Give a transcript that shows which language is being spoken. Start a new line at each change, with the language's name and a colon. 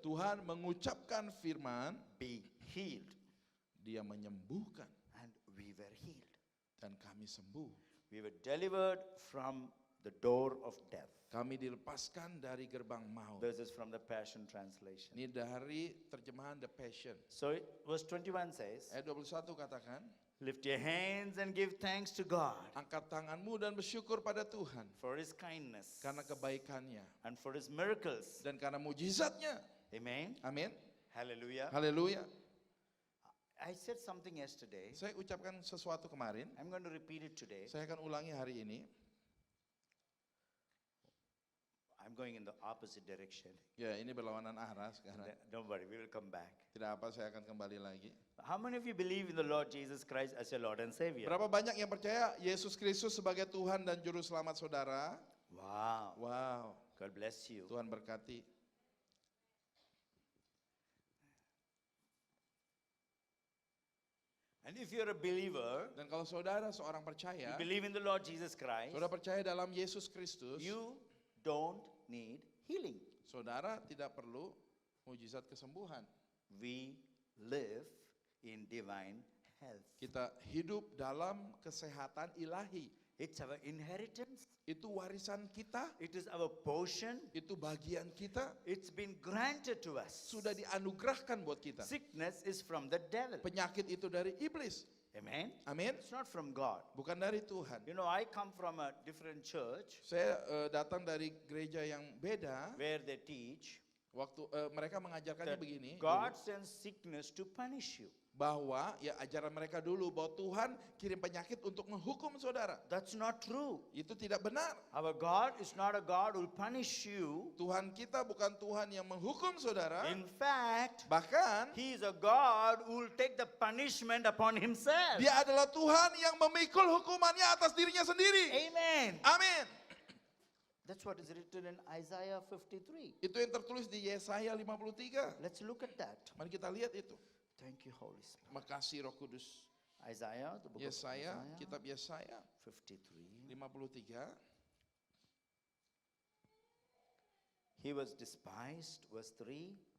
Indonesian: Tuhan mengucapkan firman,
English: be healed.
Indonesian: Dia menyembuhkan
English: And we were healed.
Indonesian: dan kami sembuh.
English: We were delivered from the door of death.
Indonesian: Kami dilepaskan dari gerbang maut.
English: This is from the Passion Translation.
Indonesian: Ini dari terjemahan The Passion.
English: So verse 21 says,
Indonesian: Ayat 21 katakan,
English: lift your hands and give thanks to God
Indonesian: angkat tanganmu dan bersyukur pada Tuhan
English: for his kindness
Indonesian: karena kebaikannya
English: and for his miracles.
Indonesian: dan karena mujizatnya.
English: Amen.
Indonesian: Amin.
English: Hallelujah.
Indonesian: Haleluya.
English: I said something yesterday.
Indonesian: Saya ucapkan sesuatu kemarin,
English: I'm going to repeat it today.
Indonesian: saya akan ulangi hari ini.
English: I'm going in the opposite direction.
Indonesian: Ya, ini berlawanan arah sekarang.
English: Don't worry, we will come back.
Indonesian: Tidak apa, saya akan kembali lagi.
English: How many of you believe in the Lord Jesus Christ as your Lord and Savior?
Indonesian: Berapa banyak yang percaya Yesus Kristus sebagai Tuhan dan Juru Selamat saudara?
English: Wow.
Indonesian: Wow,
English: God bless you.
Indonesian: Tuhan berkati.
English: And if you're a believer,
Indonesian: Dan kalau saudara seorang
English: you
Indonesian: percaya,
English: believe in the Lord Jesus Christ,
Indonesian: saudara percaya dalam Yesus Kristus,
English: you don't need healing.
Indonesian: saudara tidak perlu mujizat kesembuhan.
English: We live in divine health.
Indonesian: Kita hidup dalam kesehatan ilahi.
English: It's our inheritance.
Indonesian: itu warisan kita,
English: It is our portion.
Indonesian: itu bagian kita,
English: It's been granted to us.
Indonesian: sudah dianugerahkan buat kita.
English: Sickness is from the devil.
Indonesian: Penyakit itu dari iblis.
English: Amen.
Indonesian: Amin.
English: It's not from God.
Indonesian: Bukan dari Tuhan.
English: You know, I come from a different church
Indonesian: Saya datang dari gereja yang beda.
English: where they teach
Indonesian: Waktu mereka mengajarkannya
English: that
Indonesian: begini,
English: God sends sickness to punish you.
Indonesian: bahwa ya ajaran mereka dulu bahwa Tuhan kirim penyakit untuk menghukum saudara.
English: That's not true.
Indonesian: Itu tidak benar.
English: Our God is not a God who will punish you.
Indonesian: Tuhan kita bukan Tuhan yang menghukum saudara.
English: In fact,
Indonesian: Bahkan
English: He is a God who will take the punishment upon Himself.
Indonesian: Dia adalah Tuhan yang memikul hukumannya atas dirinya sendiri.
English: Amen.
Indonesian: Amin.
English: That's what is written in Isaiah 53.
Indonesian: Itu yang tertulis di Yesaya 53.
English: Let's look at that.
Indonesian: Mari kita lihat itu.
English: Thank you, Holy Spirit.
Indonesian: Makasih Roh Kudus.
English: Isaiah, the book
Indonesian: Yesaya,
English: of Isaiah
Indonesian: kitab Yesaya 53. 53
English: He was despised, verse 3,